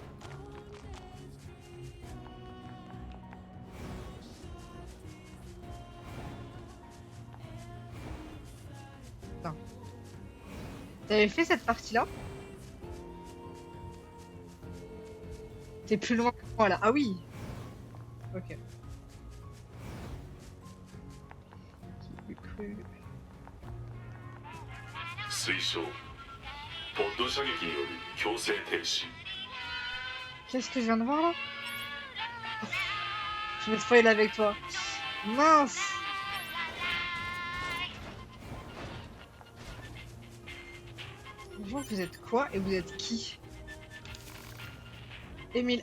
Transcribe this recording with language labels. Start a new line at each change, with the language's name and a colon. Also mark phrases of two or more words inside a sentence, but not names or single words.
French: Non. T'avais fait cette partie-là? T'es plus loin que moi là. Ah oui. Ok. Qui eût cru.
Japanese: 推奨ポッド射撃による強制停止。
French: Qu'est-ce que je viens de voir là? Je vais spoiler avec toi. Mince. Bonjour, vous êtes quoi et vous êtes qui? Émile.